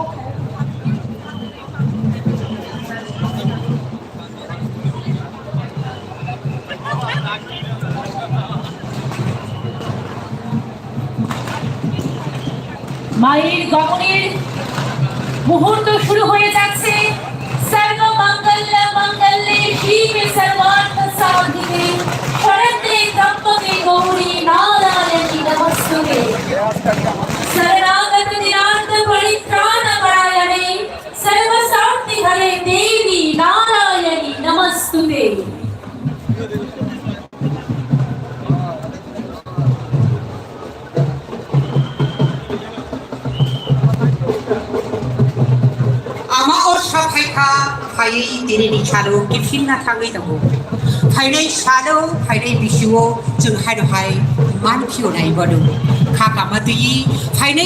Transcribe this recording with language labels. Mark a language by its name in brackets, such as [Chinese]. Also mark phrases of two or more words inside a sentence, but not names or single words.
[Bangla] মায়ের গমনের মুহূর্ত শুরু হয়ে যাচ্ছে। [Sanskrit] सर्व मंगल मंगल्ये शिवे सर्वार्थ साधिके शरण्ये त्र्यंबके गौरी नारायणी नमस्तुते। शरणागत निरार्थ परित्राण परायणे सर्व शांति हरे देवी नारायणी नमस्तुते। [Bodo] फायै दिनैनि सानाव गिफिनना थाङै दङ फायनै सानाव फायनै बिसिआव जों हायनोहाय मान फिवनाय बदो खाकामा दैयै फायनै